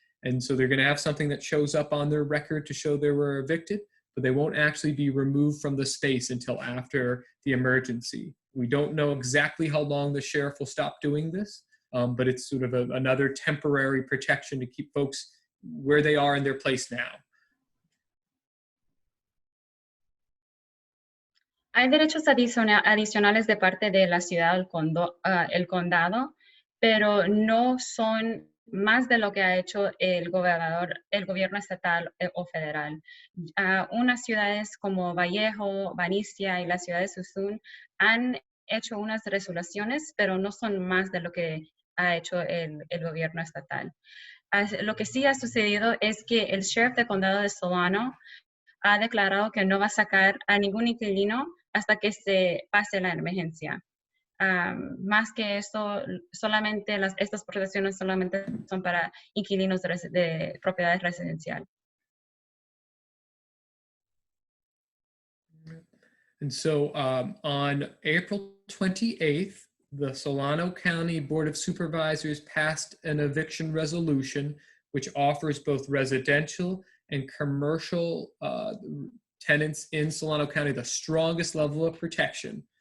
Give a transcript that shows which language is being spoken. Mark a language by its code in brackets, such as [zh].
[en] And so they're going to have something that shows up on their record to show they were evicted, but they won't actually be removed from the space until after the emergency. We don't know exactly how long the sheriff will stop doing this, but it's sort of another temporary protection to keep folks where they are in their place now. [es] Hay derechos adicionales de parte de la ciudad el condado, pero no son más de lo que ha hecho el gobierno estatal o federal. Unas ciudades como Vallejo, Benicia y la ciudad de Sassoon han hecho unas resoluciones, pero no son más de lo que ha hecho el gobierno estatal. Lo que sí ha sucedido es que el sheriff del condado de Solano ha declarado que no va a sacar a ningún inquilino hasta que se pase la emergencia. Más que eso, solamente estas protecciones solamente son para inquilinos de propiedades residenciales. [en] And so on April 28th, the Solano County Board of Supervisors passed an eviction resolution which offers both residential and commercial tenants in Solano County the strongest level of protection.